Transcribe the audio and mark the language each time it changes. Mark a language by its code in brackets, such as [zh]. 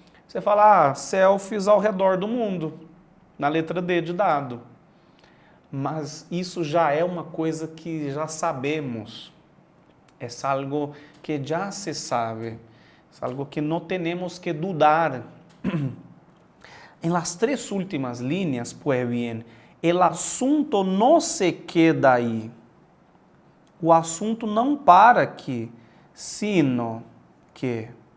[pt] Você fala, selfies ao redor do mundo, na letra D de dado. Mas isso já é uma coisa que já sabemos. É algo que já se sabe. É algo que não temos que dudar. [es] En las tres últimas líneas, pues bien, el asunto no se queda ahí. [pt] O assunto não para aqui, [es] sino que.